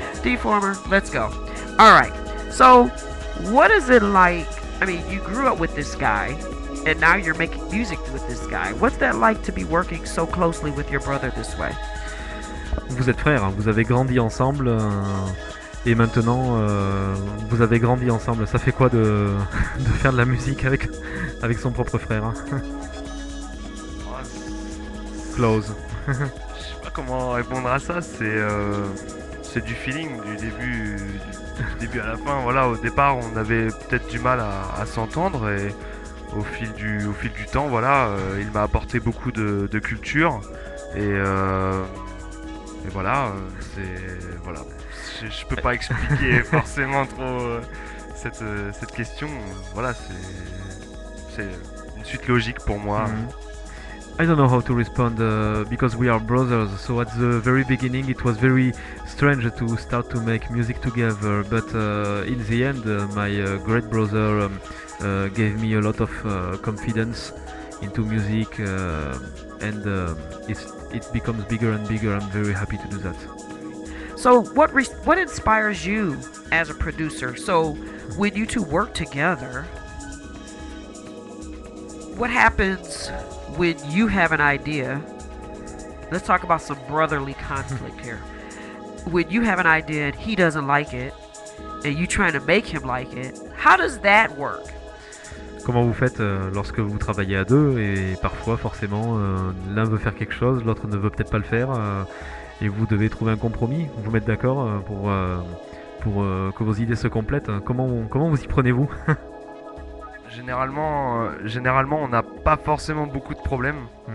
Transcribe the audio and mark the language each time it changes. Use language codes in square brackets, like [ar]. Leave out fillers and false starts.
[en] Deformer, let's go. Alright, so what is it like? I mean, you grew up with this guy and now you're making music with this guy. What's that like to be working so closely with your brother this way? [fr] Vous êtes frères, hein, vous avez grandi ensemble et maintenant vous avez grandi ensemble. Ça fait quoi de faire de la musique avec son propre frère, hein? [en] Close. [fr] Je sais pas comment répondre à ça, c'est du feeling du début à la fin. Voilà, au départ on avait peut-être du mal à s'entendre et au fil du temps, voilà, il m'a apporté beaucoup de culture et voilà, voilà. Je peux pas expliquer forcément trop cette question. Voilà, c'est une suite logique pour moi. [en] I don't know how to respond because we are brothers. So at the very beginning, it was very strange to start to make music together. But in the end, my great brother gave me a lot of confidence into music, and it becomes bigger and bigger. I'm very happy to do that. So what inspires you as a producer? So when you two work together, what happens when you have an idea? Let's talk about some brotherly conflict here. When you have an idea and he doesn't like it, and you trying to make him like it, how does that work? [fr] Comment vous faites lorsque vous travaillez à deux et parfois forcément l'un veut faire quelque chose, l'autre ne veut peut-être pas le faire et vous devez trouver un compromis, vous mettre d'accord pour que vos idées se complètent. Comment vous y prenez-vous? Généralement, on n'a pas forcément beaucoup de problèmes.